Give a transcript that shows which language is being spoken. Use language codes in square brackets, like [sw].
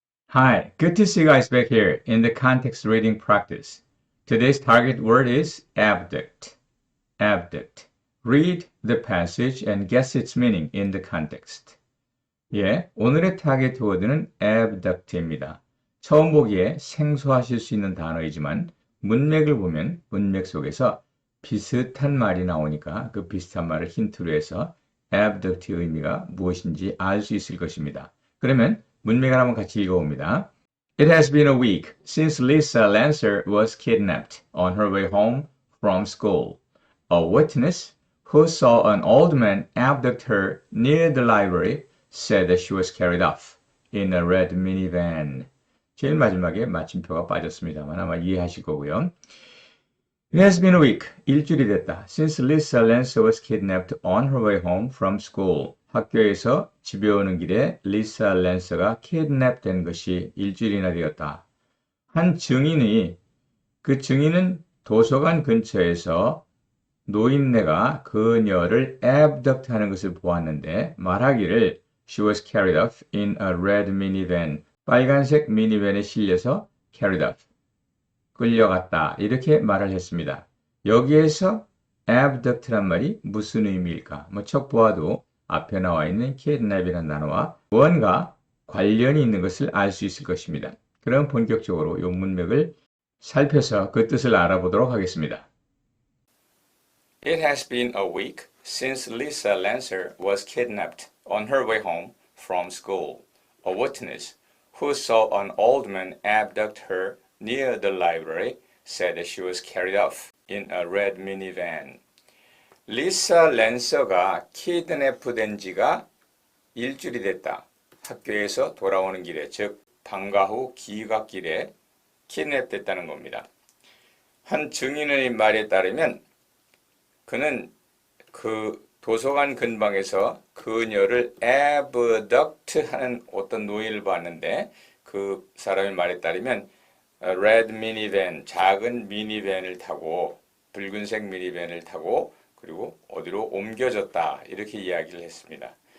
[en] Hi, good to see you guys back here in the context reading practice. Today's target word is abduct. Abduct. Read the passage and guess its meaning in the context. [ko] 예, 오늘의 타겟 워드는 abduct입니다. 처음 보기에 생소하실 수 있는 단어이지만 문맥을 보면 문맥 속에서 비슷한 말이 나오니까 그 비슷한 말을 힌트로 해서 abduct의 의미가 무엇인지 알 수 있을 것입니다. 그러면 문맥을 한번 같이 읽어봅니다. [en] It has been a week since Lisa Lancer was kidnapped on her way home from school. A witness who saw an old man abduct her near the library said that she was carried off in a red minivan. [ko] 제일 마지막에 마침표가 빠졌습니다만 아마 이해하실 거고요. [en] It has been a week. [ko] 일주일이 됐다. [en] Since Lisa Lancer was kidnapped on her way home from school. [ko] 학교에서 집에 오는 길에 리사 랜서가 kidnap 된 것이 일주일이나 되었다. 한 증인이 그 증인은 도서관 근처에서 노인네가 그녀를 abduct 하는 것을 보았는데 말하기를 [en] She was carried off in a red minivan. [ko] 빨간색 미니밴에 실려서 [en] carried off. [ko] 끌려갔다. 이렇게 말을 했습니다. 여기에서 abduct란 말이 무슨 의미일까? 척 보아도 앞에 나와 있는 kidnap이라는 단어와 무언가 관련이 있는 것을 알 수 있을 것입니다. 그럼 본격적으로 이 문맥을 살펴서 그 뜻을 알아보도록 하겠습니다. [en] It has been a week since Lisa Lancer was kidnapped on her way home from school. A witness who saw an old man abduct her near the library said that she was carried off in a red minivan. [ko] 리사 랜서가 키드냅된 지가 일주일이 됐다. 학교에서 돌아오는 길에, 즉 방과 후 귀갓길에 키드냅됐다는 겁니다. 한 증인의 말에 따르면 그는 그 도서관 근방에서 그녀를 abduct 하는 어떤 노인을 봤는데 그 사람의 말에 따르면 red minivan, 작은 미니밴을 타고 붉은색 미니밴을 타고 그리고 어디로 옮겨졌다 이렇게 이야기를 했습니다.